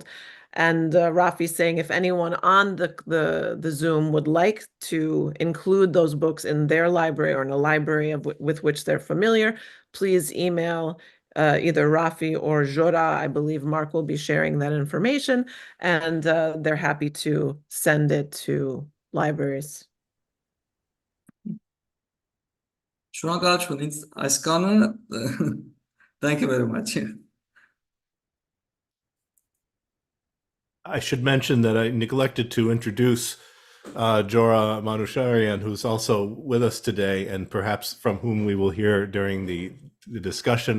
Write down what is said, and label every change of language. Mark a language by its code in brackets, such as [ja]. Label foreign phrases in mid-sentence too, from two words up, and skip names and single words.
[en] And Rafi's saying if anyone on the Zoom would like to include those books in their library or in a library with which they're familiar, please email either Rafi or Jora. I believe Mark will be sharing that information, and they're happy to send it to libraries. [hy] Շնորհակալություն ինձ այս կանը [en] thank you very much. I should mention that I neglected to introduce Jora Manusharian, who's also with us today, and perhaps from whom we will hear during the discussion.